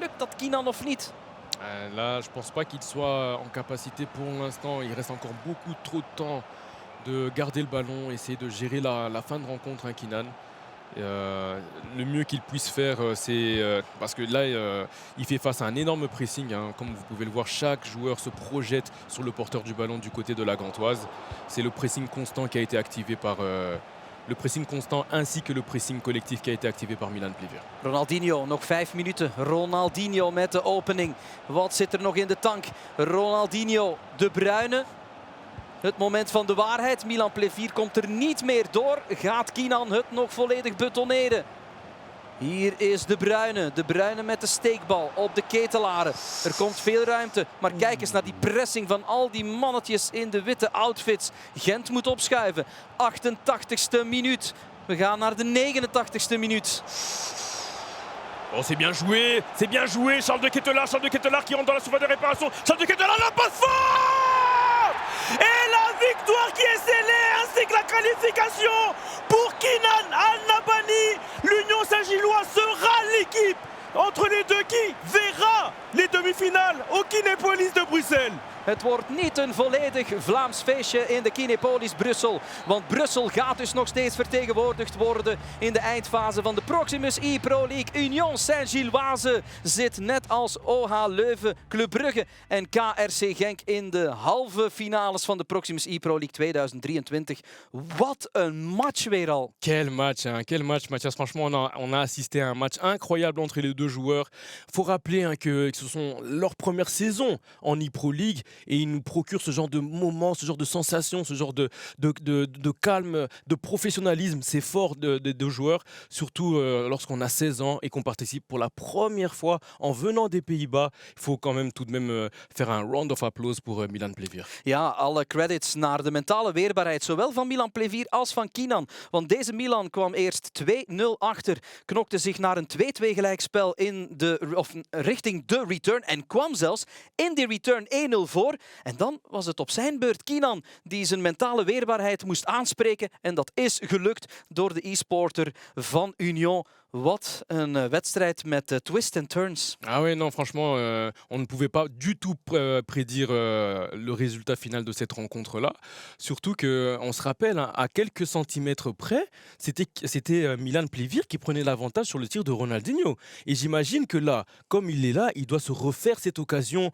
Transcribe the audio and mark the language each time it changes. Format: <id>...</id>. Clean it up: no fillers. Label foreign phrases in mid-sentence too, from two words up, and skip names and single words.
<nl>Lukt dat Kinan of niet?</nl> <fr>Là, je pense pas qu'il soit en capacité pour l'instant. Il reste encore beaucoup trop de temps de garder le ballon, essayer de gérer la fin de rencontre, Kinan. Le mieux qu'il puisse faire, c'est parce que là, il fait face à un énorme pressing. Hein. Comme vous pouvez le voir, chaque joueur se projette sur le porteur du ballon du côté de la Gantoise. C'est le pressing constant qui a été activé par le pressing constant ainsi que le pressing collectif qui a été activé par Milan Plevir.</fr> <nl>Ronaldinho, nog 5 minuten. Ronaldinho met de opening. Wat zit er nog in de tank? Ronaldinho, De Bruyne. Het moment van de waarheid. Milan Plevir komt er niet meer door. Gaat Kinan het nog volledig betoneren? Hier is De Bruyne. De Bruyne met de steekbal op de Ketelaren. Er komt veel ruimte. Maar kijk eens naar die pressing van al die mannetjes in de witte outfits. Gent moet opschuiven. 88ste minuut. We gaan naar de 89ste minuut.</nl> <fr>Oh, c'est bien joué. Charles de Ketelaar qui rentre dans la surface de réparation. Charles de Ketelaar, la passe forte! Et la victoire qui est scellée, ainsi que la qualification pour Kinan Al-Nabani. L'Union Saint-Gilloise sera l'équipe entre les deux qui verra les demi-finales au Kinepolis de Bruxelles.</fr> <nl>Het wordt niet een volledig Vlaams feestje in de Kinepolis Brussel. Want Brussel gaat dus nog steeds vertegenwoordigd worden in de eindfase van de Proximus e-Pro League. Union Saint-Gilloise zit net als OH Leuven, Club Brugge en KRC Genk in de halve finales van de Proximus e-Pro League 2023. Wat een match weer al.</nl> <fr>Quel match, Mathias. Franchement, on a assisté à un match incroyable entre les deux joueurs. Il faut rappeler que ce sont leur première saison en e-Pro League. Et il nous procure ce genre de moments, ce genre de sensations, ce genre de calme, de professionnalisme. C'est fort des deux joueurs, surtout lorsqu'on a 16 ans et qu'on participe pour la première fois en venant des Pays-Bas. Il faut quand même tout de même faire un</fr> <en>round of applause</en> <fr>pour Milan Plevir.</fr> <nl>Ja, alle credits naar de mentale weerbaarheid, zowel van Milan Plevir als van Kinan. Want deze Milan kwam eerst 2-0 achter, knokte zich naar een 2-2 gelijkspel richting de return en kwam zelfs in die return 1-0 voor. En dan was het op zijn beurt Kinan die zijn mentale weerbaarheid moest aanspreken. En dat is gelukt door de e-sporter van Union. Wat een wedstrijd met</nl> <en>twists and turns.</en> <fr>Ah ouais, non, franchement, on ne pouvait pas du tout prédire le résultat final de cette rencontre-là. Surtout qu'on se rappelle, hein, à quelques centimètres près, c'était Milan Plevir qui prenait l'avantage sur le tir de Ronaldinho. Et j'imagine que là, comme il est là, il doit se refaire cette occasion.</fr>